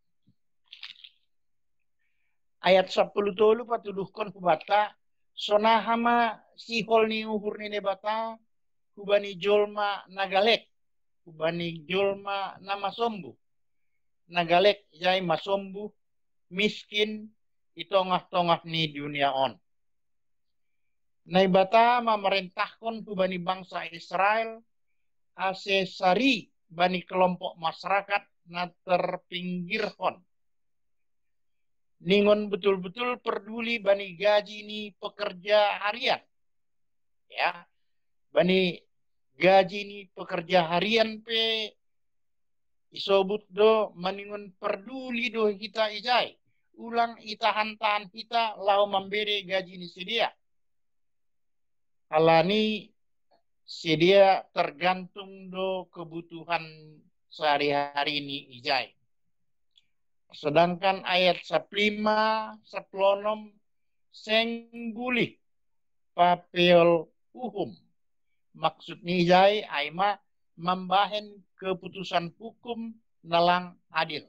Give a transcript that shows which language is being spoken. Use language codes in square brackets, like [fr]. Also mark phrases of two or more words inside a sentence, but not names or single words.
[bts] Ayat 10 tolu patuduhkon kubata sonahama sihol ni uhur ni bata kubani jolma nagalek kubani jolma nama sombu nagalek jai masombu miskin itongah-tongah ni dunia on. [id] Naibata memerintahkan [bts] kubani bangsa Israel ase sari bani kelompok masyarakat na terpinggirhon. Ningon betul-betul peduli bani gaji ni [id] pekerja harian. [bts] Ya. Bani gaji ni [id] pekerja harian [bts] pe isobut do maningon peduli do kita ijai. Ulang itahan-tahan kita lau memberi gaji ni sedia. Alani sedia tergantung do [id] kebutuhan sehari-hari [bts] ini ijai. Sedangkan ayat 15, 16 senggulih papel hukum. Maksud ni ijai aima membahen [id] keputusan hukum [bts] nalang adil.